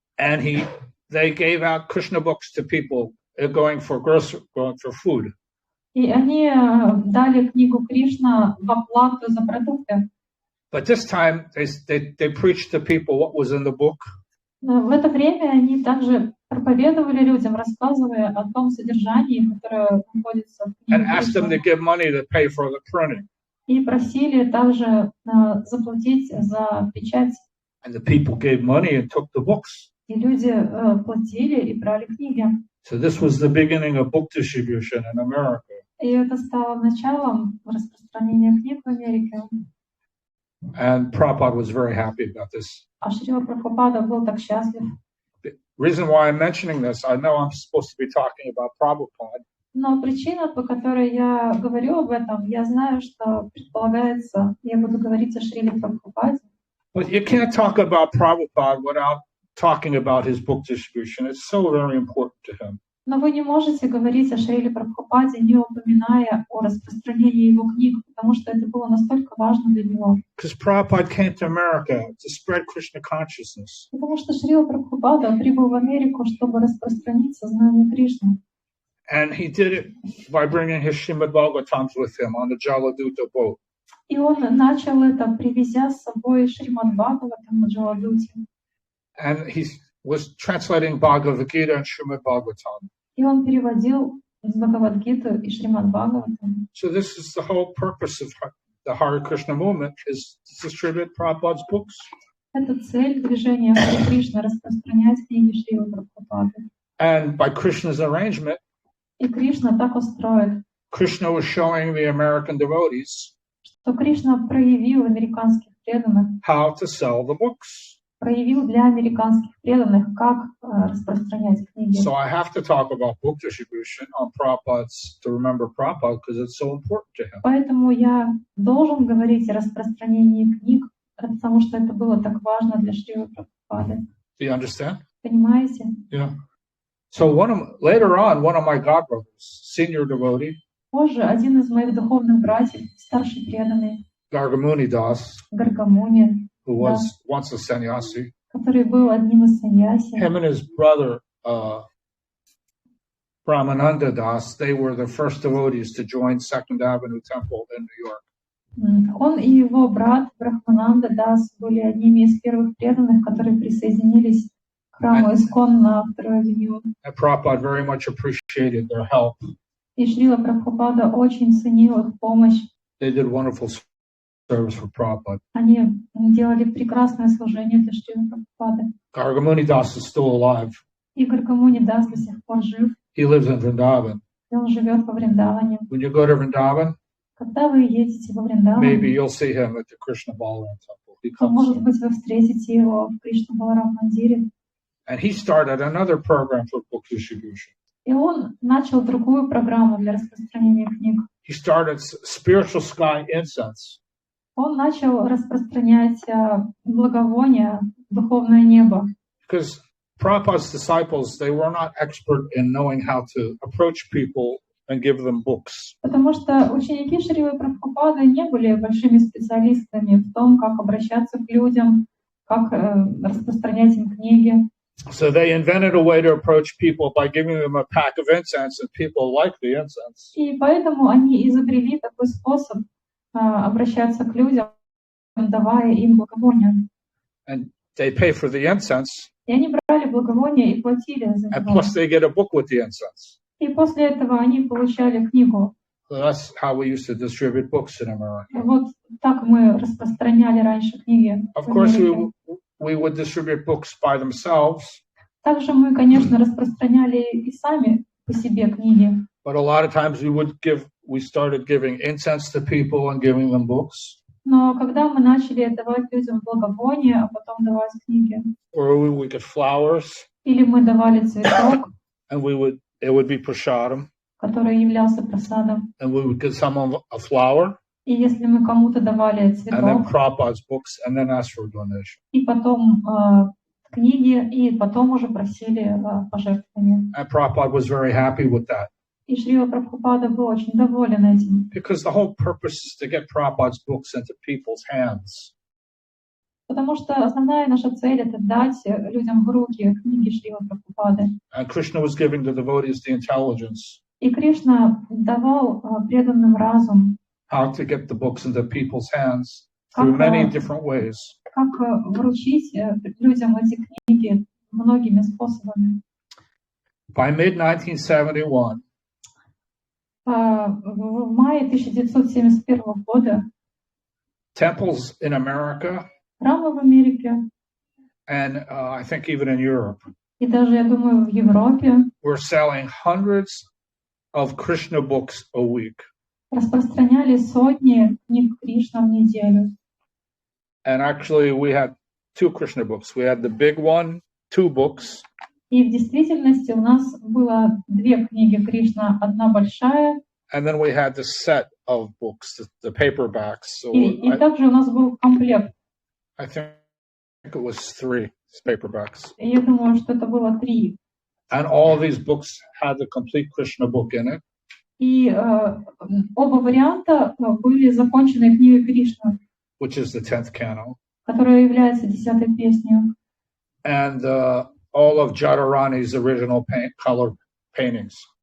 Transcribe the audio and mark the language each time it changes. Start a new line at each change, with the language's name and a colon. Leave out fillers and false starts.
English: And they gave out Krishna books to people going for food.
Russian: И они дали книгу Кришна в оплату за продукты.
English: But this time they preached to people what was in the book.
Russian: Но в это время они также проповедовали людям, рассказывая о том содержании, которое находится в книге
English: And asked them to give money to pay for the printing.
Russian: И просили также заплатить за печать.
English: And the people gave money and took the books.
Russian: И люди платили и брали книги.
English: So this was the beginning of book distribution in America.
Russian: И это стало началом распространения книг в Америке.
English: And Prabhupada was very happy about this.
Russian: А Шрила Прабхупада был так счастлив.
English: The reason why I'm mentioning this, I know I'm supposed to be talking about Prabhupada.
Russian: Но причина, по которой я говорю об этом, я знаю, что предполагается, я буду говорить о Шриле Прабхупаде.
English: But you can't talk about Prabhupada without talking about his book distribution. It's so very important to him.
Russian: Но вы не можете говорить о Шриле Прабхупаде, не упоминая о распространении его книг, потому что это было настолько важно для него.
English: Because Prabhupada came to America to spread Krishna consciousness.
Russian: Потому что Шрила Прабхупада прибыл в Америку, чтобы распространить сознание Кришны.
English: And he did it by bringing his Srimad Bhagavatams with him on the Jaladuta boat.
Russian: И он начал это, привезя с собой Шримад Бхагаватам на Джаладуте.
English: And he was translating Bhagavad Gita and Srimad Bhagavatam.
Russian: И он переводил из Бхагавад-гиту и Шримад Бхагаватам.
English: So this is the whole purpose of the Hare Krishna movement, is to distribute Prabhupada's books.
Russian: Это цель движения Харе Кришна — распространять книги Шрилы Прабхупады.
English: And by Krishna's arrangement,
Russian: И Кришна так устроен,
English: Krishna was showing the American devotees
Russian: что Кришна проявил американских преданных,
English: how to sell the books.
Russian: проявил для американских преданных, как распространять книги.
English: So I have to talk about book distribution on Prabhupada's, to remember Prabhupada, because it's so important to him.
Russian: Поэтому я должен говорить о распространении книг, потому что это было так важно для Шрилы Прабхупады.
English: Do you understand?
Russian: Понимаете?
English: Yeah. So later on, one of my godbrothers, senior devotee,
Russian: Позже один из моих духовных братьев, старший преданный,
English: Gargamuni Das,
Russian: Гаргамуни,
English: who was once a sannyasi,
Russian: который был одним из саньяси,
English: him and his brother Brahmananda Das, they were the first devotees to join Second Avenue Temple in New York.
Russian: он и его брат Брахмананда Дас были одними из первых преданных, которые присоединились к храму Искон на 2-й авеню.
English: And Prabhupada very much appreciated their help.
Russian: И Шрила Прабхупада очень ценил их помощь.
English: They did wonderful service for Prabhupada.
Russian: Они делали прекрасное служение для Шрилы Прабхупады.
English: Gargamuni Das is still alive.
Russian: И Гаргамуни Дас до сих пор жив.
English: He lives in Vrindavan.
Russian: И он живет во Вриндаване.
English: When you go to Vrindavan,
Russian: Когда вы едете во Вриндаван,
English: maybe you'll see him at the Krishna Balaram temple. He
Russian: то,
English: comes
Russian: может
English: soon.
Russian: быть, вы встретите его в Кришна Баларам Мандире.
English: And he started another program for book distribution.
Russian: И он начал другую программу для распространения книг.
English: He started spiritual sky incense.
Russian: Он начал распространять благовония, духовное небо.
English: Because Prabhupada's disciples, they were not expert in knowing how to approach people and give them books.
Russian: Потому что ученики Шрилы Прабхупады не были большими специалистами в том, как обращаться к людям, как распространять им книги.
English: So they invented a way to approach people by giving them a pack of incense, and people like the incense.
Russian: И поэтому они изобрели такой способ обращаться к людям, давая им благовония.
English: And they pay for the incense.
Russian: И они брали благовония и платили за
English: And
Russian: него.
English: plus they get a book with the incense.
Russian: И после этого они получали книгу.
English: So that's how we used to distribute books in America.
Russian: Вот так мы распространяли раньше книги.
English: Of course, we would distribute books by themselves.
Russian: Также мы, конечно, распространяли и сами по себе книги.
English: But a lot of times we started giving incense to people and giving them books.
Russian: Но когда мы начали давать людям благовония, а потом давать книги,
English: Or we get flowers,
Russian: или мы давали цветок,
English: and it would be prashadam,
Russian: который являлся просадом,
English: and we would give someone a flower,
Russian: и если мы кому-то давали
English: and then
Russian: цветок,
English: Prabhupada's books, and then ask for a donation.
Russian: и потом книги, и потом уже просили пожертвования.
English: And Prabhupada was very happy with that.
Russian: И Шрила Прабхупада был очень доволен этим.
English: Because the whole purpose is to get Prabhupada's books into people's hands.
Russian: Потому что основная наша цель — это дать людям в руки книги Шрилы Прабхупады.
English: And Krishna was giving the devotees the intelligence.
Russian: И Кришна давал преданным разум,
English: How to get the books into people's hands through many different ways.
Russian: как вручить людям эти книги многими способами.
English: By mid-1971,
Russian: В мае 1971 года
English: temples in America,
Russian: храмы в Америке,
English: and I think even in Europe,
Russian: и даже, я думаю, в Европе
English: were selling hundreds of Krishna books a week.
Russian: распространяли сотни книг Кришна в неделю.
English: And actually, we had two Krishna books. We had the big one, 2 books,
Russian: И в действительности у нас было 2 книги Кришна, одна большая,
English: and then we had the set of books, the paperbacks. So
Russian: и также у нас был комплект.
English: I think it was 3 paperbacks.
Russian: И я думаю, что это было 3.
English: And all these books had the complete Krishna book in it.
Russian: И оба варианта были законченной книгой Кришны,
English: Which is the 10th canto.
Russian: которая является 10-й песней.
English: And all of Jadharani's original color paintings.